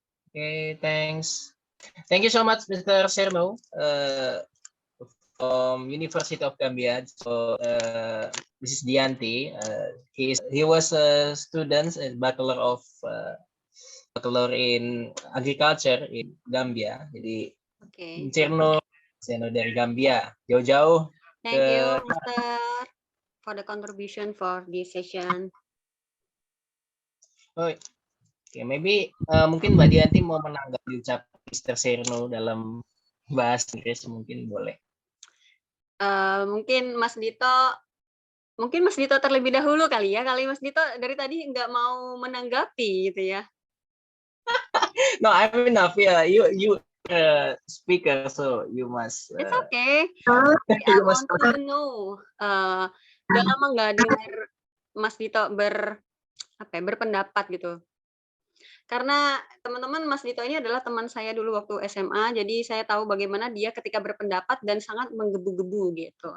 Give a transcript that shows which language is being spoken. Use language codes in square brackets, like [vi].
[en] Okay, thanks. Thank you so much, Mr. Serno, from University of Gambia. So this is Dianti. He was a student, a bachelor in agriculture in Gambia. [id] Jadi Oke. Serno dari Gambia, jauh-jauh. [en] Thank you, Mr. for the contribution for this session. [id] Oh, okay, maybe mungkin Mbak Dianti mau menanggapi ucapan Mr. Serno dalam bahasa Inggris, mungkin boleh. Mungkin Mas Dito terlebih dahulu kali ya. Kali Mas Dito dari tadi nggak mau menanggapi gitu ya. [en] No, I'm enough. Yeah, you speaker, so you must. It's okay. I want to know. [id] Udah lama nggak dengar Mas Dito berpendapat gitu. Karena teman-teman Mas Dito ini adalah teman saya dulu waktu SMA, jadi saya tahu bagaimana dia ketika berpendapat dan sangat menggebu-gebu gitu.